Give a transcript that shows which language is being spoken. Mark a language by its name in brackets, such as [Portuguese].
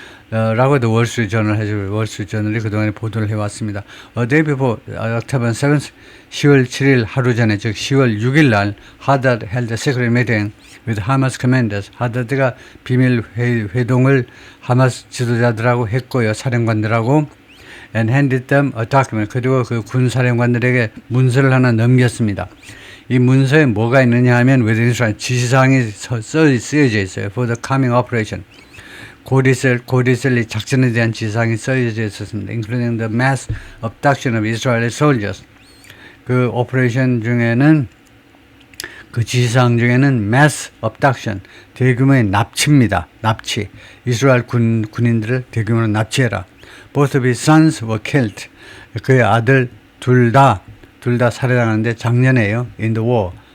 [Korean] 라고도 월스트리트저널이 그동안에 보도를 해왔습니다. [English] A day before October 7th, [Korean] 10월 7일 하루 전에, 즉 10월 6일 날 [English] Hadad held a secret meeting with Hamas commanders. [Korean] 하다드가 비밀 회동을 하마스 지도자들하고 했고요, 사령관들하고. [English] And handed them a document. [Korean] 그리고 그 군 사령관들에게 문서를 하나 넘겼습니다. 이 문서에 뭐가 있느냐 하면 [English] within Israel [Korean] 지시사항이 쓰여져 있어요. [English] For the coming operation. [Korean] 곧 있을 이 작전에 대한 지상이 써져 있었습니다. [English] including the mass abduction of Israeli soldiers. [Korean] 그 오퍼레이션 중에는 그 지시사항 중에는 [English] mass abduction, [Korean] 대규모의 납치입니다. 납치. 이스라엘 군인들을 대규모로 납치해라. [English] Both of his sons were killed. [Korean] 그의 아들 둘 다 살해당하는데 작년에요. [English] In the war.